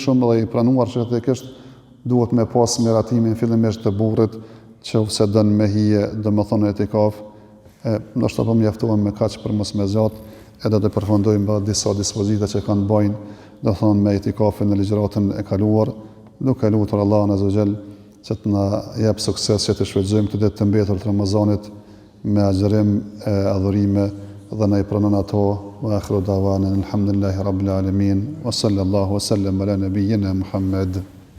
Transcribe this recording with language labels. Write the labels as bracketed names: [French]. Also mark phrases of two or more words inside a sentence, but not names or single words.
[Albanian] shumë edhe i pranuar shëndetisht, duhet me pas miratimin fillimisht të burrit, që ose don me hije domethënë etikaf, ndoshta po mjaftohem me kaq për mos me zgjat, edhe të përfundojmë disa dispozita që kanë bajnë, do thonë me etikafin në ligjëratën e kaluar, duke lutur Allahun [Arabic] عز وجل [Albanian] që të na jap sukses që të shfrytëzojmë këtë ditë të mbetur të Ramazanit me agjërim e adhurime dhe na i pranon ato. [Arabic] وآخر دعوانا الحمد لله رب العالمين وصلى الله وسلم على نبينا محمد.